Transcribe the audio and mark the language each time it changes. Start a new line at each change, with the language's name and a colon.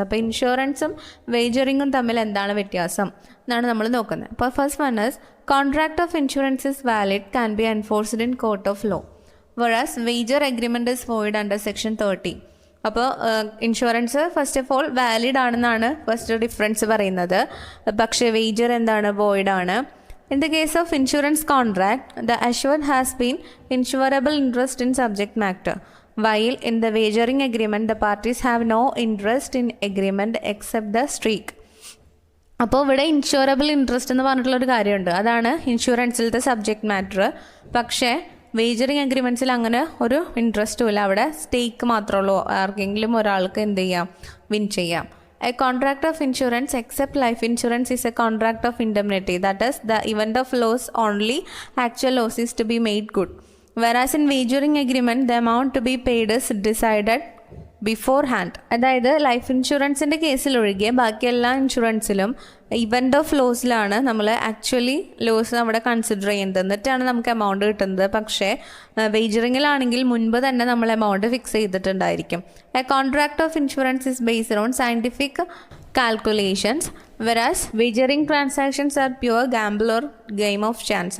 Malayalam: അപ്പോൾ ഇൻഷുറൻസും വേജറിങ്ങും തമ്മിൽ എന്താണ് വ്യത്യാസം എന്നാണ് നമ്മൾ നോക്കുന്നത്.
English: അപ്പോൾ first one is contract of insurance is valid, can be enforced in court of law, whereas wager agreement is void under section 30.
Malayalam: അപ്പോൾ insurance first of all valid ആണെന്നാണ് ഫസ്റ്റ് ഡിഫറൻസ് പറയുന്നത്. പക്ഷേ വേജർ എന്താണ്, വോയിഡ് ആണ്.
English: In the case of insurance contract, the assured has been insurable interest in subject matter, while in the wagering agreement, the parties have no interest in agreement except the streak.
Malayalam: അപ്പോൾ ഇവിടെ insurable interest എന്ന് പറഞ്ഞിട്ടുള്ളൊരു കാര്യമുണ്ട്, അതാണ് ഇൻഷുറൻസിലത്തെ subject matter. പക്ഷേ വേജറിങ് അഗ്രിമെൻറ്റ്സിൽ അങ്ങനെ ഒരു ഇൻട്രസ്റ്റും ഇല്ല, അവിടെ സ്റ്റേക്ക് മാത്രമേ ഉള്ളൂ, ആർക്കെങ്കിലും ഒരാൾക്ക് എന്ത് ചെയ്യാം, വിൻ ചെയ്യാം.
English: A contract of insurance except life insurance is a contract of indemnity, that is the event of loss only actual loss is to be made good, whereas in wagering agreement the amount to be paid is decided before.
Malayalam: അതായത് life ഇൻഷുറൻസിൻ്റെ കേസിലൊഴികെ ബാക്കി എല്ലാ ഇൻഷുറൻസിലും event of ലോസിലാണ് നമ്മൾ actually loss അവിടെ consider ചെയ്യുന്നത്, എന്നിട്ടാണ് നമുക്ക് amount കിട്ടുന്നത്. പക്ഷേ വേജറിങ്ങിലാണെങ്കിൽ മുൻപ് തന്നെ നമ്മൾ amount fix ചെയ്തിട്ടുണ്ടായിരിക്കും.
English: A contract of insurance is based on scientific calculations, whereas wagering transactions are pure gamble or game of chance.